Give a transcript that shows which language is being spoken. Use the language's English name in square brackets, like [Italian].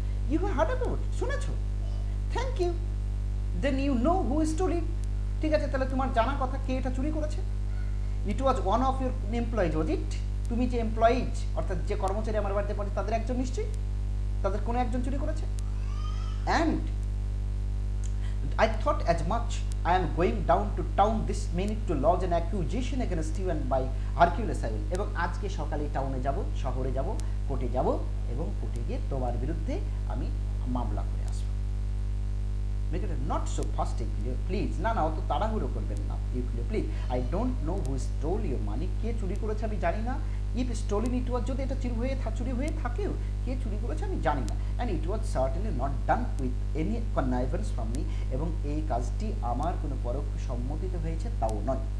[English] You have heard about it, শুনেছো, thank you. Then you know who stole it. [Bangla] ঠিক আছে, তাহলে তোমার জানা কথা কে এটা চুরি করেছে। [English] It was one of your employees, was it? [Bangla] তুমি যে এমপ্লয়িজ অর্থাৎ যে কর্মচারী আমার বাড়িতে পড়ে তাদের একজন নিশ্চয়ই, তাদের কোনো একজন চুরি করেছে। [English] And I thought as much. I am going down to town this minute to lodge an accusation against you and by Hercules I will. [Bangla] এবং আজকে সকালে টাউনে যাব, শহরে যাব, কোর্টে যাব এবং কোর্টে গিয়ে তোমার বিরুদ্ধে আমি মামলা করে আসবো। [English] Make it not so fast, please. [Bangla] না না, অত তাড়াহুড়ো করবেন না Euclid, please. [English] I don't know who stole your money, [Bangla] কে চুরি করেছে আমি জানি না। [English] if stolen it was, [Bangla] যদি এটা চুরি হয়ে থাকেও, কে চুরি করেছে আমি জানি না। [English] and it was certainly not done with any connivance from me, [Bangla] এবং এই কাজটি আমার কোনো পরোক্ষ সম্মতিতে হয়েছে তাও নয়।